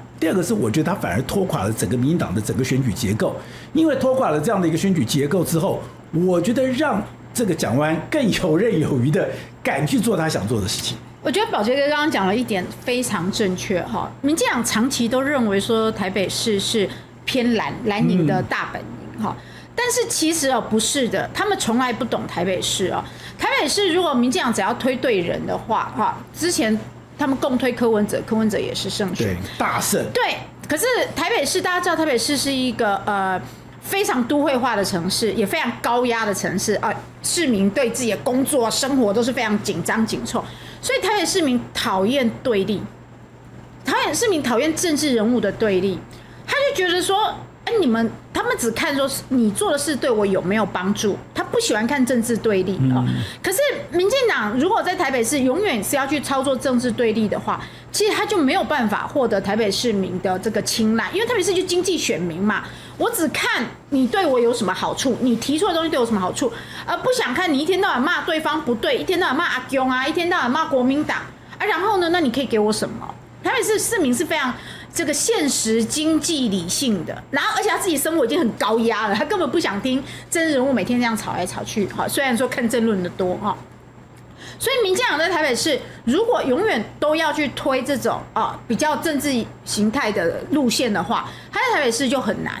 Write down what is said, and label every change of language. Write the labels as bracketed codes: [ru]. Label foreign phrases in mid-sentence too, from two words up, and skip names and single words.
[zh] 第2個是我覺得他反而拖垮了整個民進黨的整個選舉結構，因為拖垮了這樣的一個選舉結構之後，我覺得讓這個蔣萬安更游刃有餘的敢去做他想做的事情。我覺得寶傑哥剛剛講了一點非常正確哈，民進黨長期都認為說台北市是偏藍營的大本營哈。但是其實不是的，他們從來不懂台北市哦。台北市如果民進黨只要推對人的話，之前他们共推柯文哲，柯文哲也是勝選，大勝。对，可是台北市大家知道，台北市是一個非常都會化的城市，也非常高壓的城市啊，市民對自己的工作、生活都是非常緊張緊湊，所以台北市民討厭對立，台北市民討厭政治人物的對立，他就覺得說。他們只看說你做的事對我有沒有幫助，他不喜歡看政治對立啊。可是民進黨如果在台北市永遠是要去操作政治对立的話，其實他就沒有辦法獲得台北市民的這個青睞，因為台北市就經濟選民嘛，我只看你對我有什麼好處，你提出的東西對我有什麼好處，而不想看你一天到晚罵對方不對，一天到晚罵阿公啊，一天到晚罵國民党啊，然後呢，那你可以給我什麼？台北市市民是非常這個現實、經濟、理性的，然後而且他自己生活已經很高壓了，他根本不想聽政治人物每天這樣吵來吵去哈。雖然說看政論的多哈，所以民進党在台北市如果永遠都要去推這種比較政治形態的路線的話，他在台北市就很難。